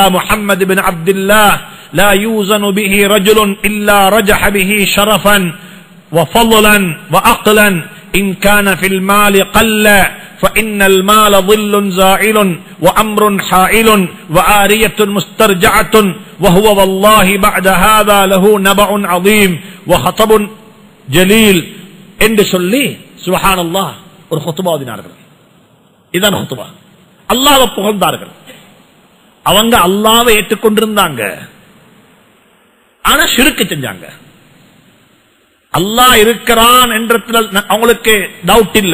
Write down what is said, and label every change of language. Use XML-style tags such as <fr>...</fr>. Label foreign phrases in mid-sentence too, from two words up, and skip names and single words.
<ar>محمد بن عبد الله لا يوزن به رجل إلا رجح به شرفا وفضلا وأقلا إن كان في المال قل فإن المال ظل زائل وأمر حائل وآرية مسترجعة وهو والله بعد هذا له نبأ عظيم وخطب جليل</ar> <ta>என்று சொல்லி சுப்ஹானல்லாஹ் ஒரு குத்பா ஓதினார்கள். இதான் குத்பா. அல்லாஹ்வை புகழ்ந்தார்கள். அவங்க அல்லாஹ்வை ஏற்றுக்கொண்டிருந்தாங்க, ஆனா ஷிர்க் செஞ்சாங்க. அல்லாஹ் இருக்கிறான் என்றதுல அவங்களுக்கு டவுட் இல்ல.</ta>